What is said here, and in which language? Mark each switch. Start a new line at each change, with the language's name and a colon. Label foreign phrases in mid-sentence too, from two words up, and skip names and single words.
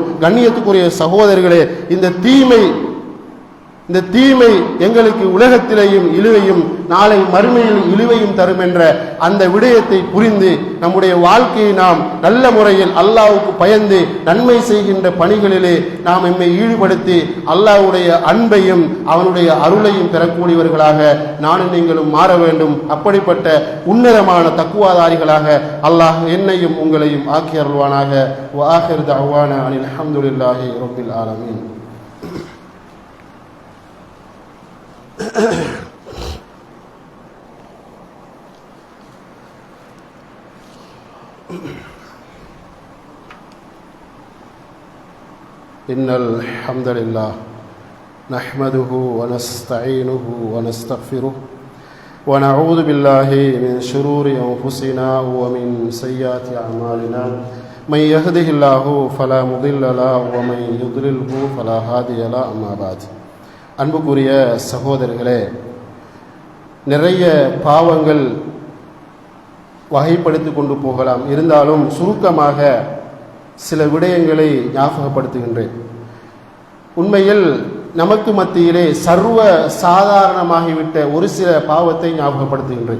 Tamil: கண்ணியத்துக்குரிய சகோதரர்களே, இந்த தீமை எங்களுக்கு உலகத்திலேயும் இழிவையும் நாளை மறுமையில் இழிவையும் தரும் என்ற அந்த விடயத்தை புரிந்து நம்முடைய வாழ்க்கையை நாம் நல்ல முறையில் அல்லாஹ்வுக்கு பயந்து நன்மை செய்கின்ற பணிகளிலே நாம் எம்மை ஈடுபடுத்தி அல்லாஹ்வுடைய அன்பையும் அவனுடைய அருளையும் பெறக்கூடியவர்களாக நானும் நீங்களும் மாற வேண்டும். அப்படிப்பட்ட உன்னதமான தக்குவாதாரிகளாக அல்லாஹ் என்னையும் உங்களையும் ஆக்கி அருள்வானாக.
Arabic: وآخر دعوانا أن الحمد لله رب العالمين. إن الحمد لله نحمده ونستعينه ونستغفره ونعوذ بالله من شرور أنفسنا ومن سيئات أعمالنا من يهده الله فلا مضل له ومن يضلله فلا هادي له أما بعد
Tamil: அன்புக்குரிய சகோதரர்களே, நிறைய பாவங்கள் வகைப்படுத்தி கொண்டு போகலாம். இருந்தாலும் சுருக்கமாக சில விடயங்களை ஞாபகப்படுத்துகின்றேன். உண்மையில் நமக்கு மத்தியிலே சர்வ சாதாரணமாகிவிட்ட ஒரு சில பாவத்தை ஞாபகப்படுத்துகின்றேன்.